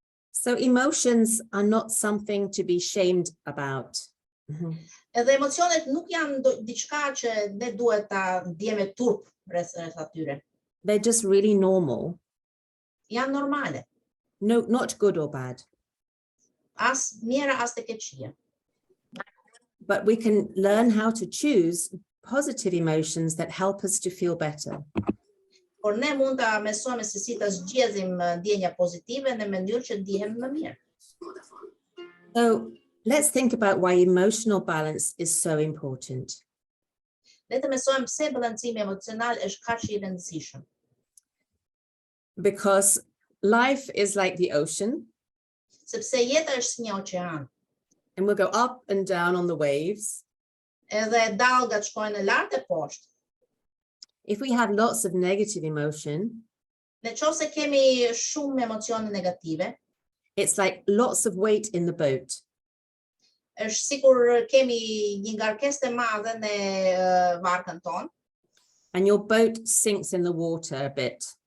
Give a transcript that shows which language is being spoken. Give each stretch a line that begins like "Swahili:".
English: So emotions are not something to be shamed about.
Albanian: Edhe emocionet nuk janë diçka që ne duhet ta ndjejmë turp rreth atyre.
English: They're just really normal.
Albanian: Janë normale,
English: No, not good or bad.
Albanian: as mira as të keqia.
English: But we can learn how to choose positive emotions that help us to feel better.
Albanian: Por ne mund ta mësojmë se si ta zgjedhim ndjenja pozitive në mënyrë që ndihem më mirë.
English: So let's think about why emotional balance is so important.
Albanian: Le të mësojmë pse balancimi emocional është kaq I rëndësishëm.
English: Because life is like the ocean,
Albanian: Sepse jeta është si një oqean,
English: and we'll go up and down on the waves.
Albanian: edhe dallgat shkojnë lart e poshtë.
English: If we have lots of negative emotion,
Albanian: Nëse kemi shumë emocione negative,
English: it's like lots of weight in the boat.
Albanian: është sikur kemi një ngarkesë të madhe në barkën tonë,
English: And your boat sinks in the water a bit.